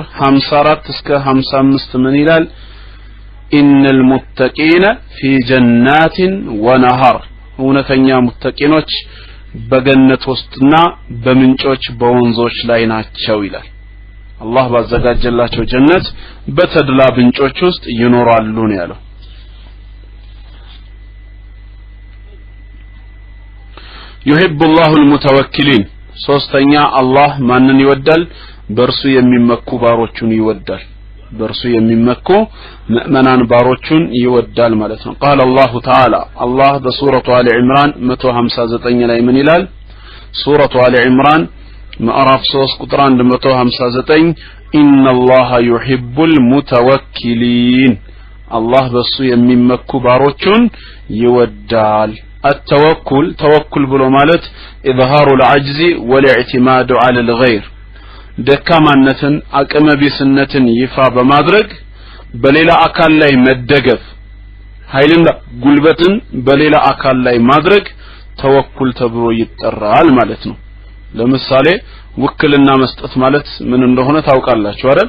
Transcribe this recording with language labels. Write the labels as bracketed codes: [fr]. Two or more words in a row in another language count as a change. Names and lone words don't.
[am] 54 እስከ 55 ምን ይላል [ar] إن المتقين في جنات ونهر [am] እውነተኛ ሙተቂኖች በገነት ውስጥና በምንጮች በወንዞች ላይ ናቸው ይላል። አላህ ባዘጋጀላቸው ጀነት በተድላ ምንጮች ውስጥ ይኖራሉ ነው ያለው። [ar] يحب الله المتوكلين [am] ሶስተኛ አላህ ማንን ይወዳል? በርሱ የሚመኩ ባሮቹን ይወዳል። በርሱ የሚመኩ ሙእመናን ባሮቹን ይወዳል ማለት ነው። [ar] قال الله تعالى الله [am] በሱረቱ አሊ ኢምራን 159 ላይ ምን ይላል? ሱረቱ አሊ ኢምራን ምዕራፍ 3 ቁጥር 159 [ar] إن الله يحب المتوكلين الله [am] በሱ የሚመኩ ባሮቹን ይወዳል። [ar] التوكل توكل [am] ብሎ ማለት [ar] إظهار العجز والاعتماد على الغير [am] ደካማነትን አቅመቢስነትን ይፋ በማድረግ በሌላ አካል ላይ መደገፍ ኃይልና ጉልበትን በሌላ አካል ላይ ማድረግ ተወኩል ተብሎ ይጠራል ማለት ነው። ለምሳሌ ውክልና መስጠት ማለት ምን እንደሆነ ታውቃላችሁ አይደል?